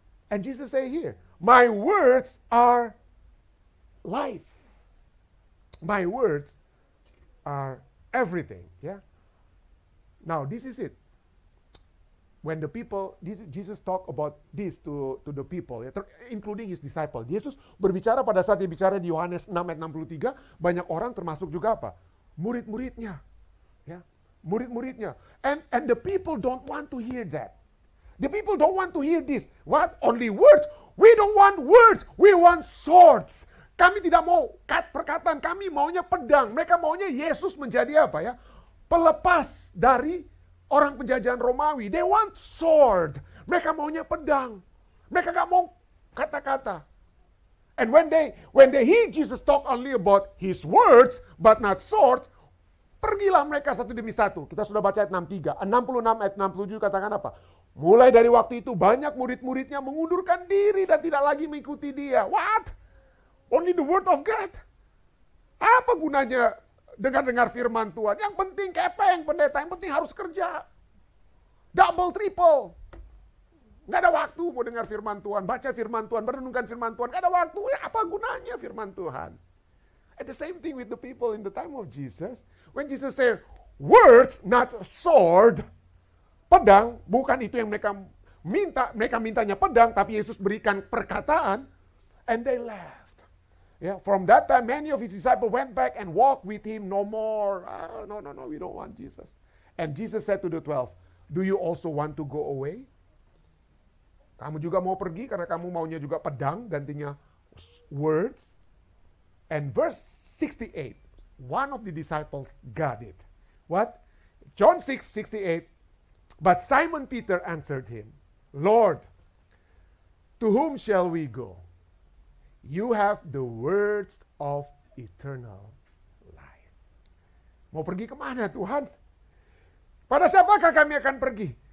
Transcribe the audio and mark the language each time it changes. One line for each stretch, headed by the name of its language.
English: And Jesus say here, my words are life. My words are everything. Yeah. Now this is it. When the people, Jesus talk about this to the people, ya, including his disciple.
Indonesian: Yesus berbicara pada saat dia bicara di Yohanes 6 ayat 63, banyak orang termasuk juga apa? Murid-muridnya. Ya, murid-muridnya.
English: And the people don't want to hear that. The people don't want to hear this. What? Only words? We don't want words. We want swords.
Indonesian: Kami tidak mau perkataan, kami maunya pedang. Mereka maunya Yesus menjadi apa ya? Pelepas dari orang penjajahan Romawi.
English: They want sword.
Indonesian: Mereka maunya pedang. Mereka gak mau kata-kata.
English: And when they hear Jesus talk only about his words, but not swords,
Indonesian: pergilah mereka satu demi satu. Kita sudah baca ayat 63. 66 ayat 67 katakan apa? Mulai dari waktu itu banyak murid-muridnya mengundurkan diri dan tidak lagi mengikuti dia.
English: What? Only the word of God?
Indonesian: Apa gunanya dengar-dengar firman Tuhan? Yang penting kepeng pendeta, yang penting harus kerja. Double, triple. Nggak ada waktu mau dengar firman Tuhan, baca firman Tuhan, merenungkan firman Tuhan. Nggak ada waktu, ya apa gunanya firman Tuhan?
English: And the same thing with the people in the time of Jesus. When Jesus said, words, not sword,
Indonesian: pedang, bukan itu yang mereka mintanya pedang, tapi Yesus berikan perkataan,
English: and they left. Yeah, from that time, many of his disciples went back and walked with him no more. No, we don't want Jesus. And Jesus said to the 12, do you also want to go away? Kamu juga mau pergi karena kamu maunya juga pedang, gantinya words. And verse 68, one of the disciples got it. What? John 6:68. But Simon Peter answered him, Lord, to whom shall we go? You have the words of eternal life.
Indonesian: Mau pergi kemana Tuhan? Pada siapakah kami akan pergi?